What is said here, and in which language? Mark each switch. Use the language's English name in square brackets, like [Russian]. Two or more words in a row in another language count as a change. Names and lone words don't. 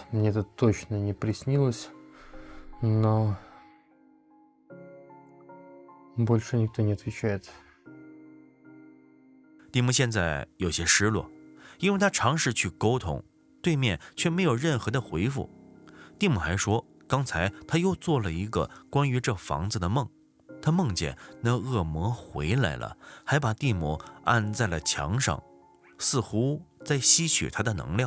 [Russian] Мне это точно не приснилось, но больше никто не отвечает. [Chinese] 蒂姆现在有些失落，因为他尝试去沟通，对面却没有任何的回复。蒂姆还说，刚才他又做了一个关于这房子的梦，他梦见那恶魔回来了，还把蒂姆按在了墙上，似乎在吸取他的能量。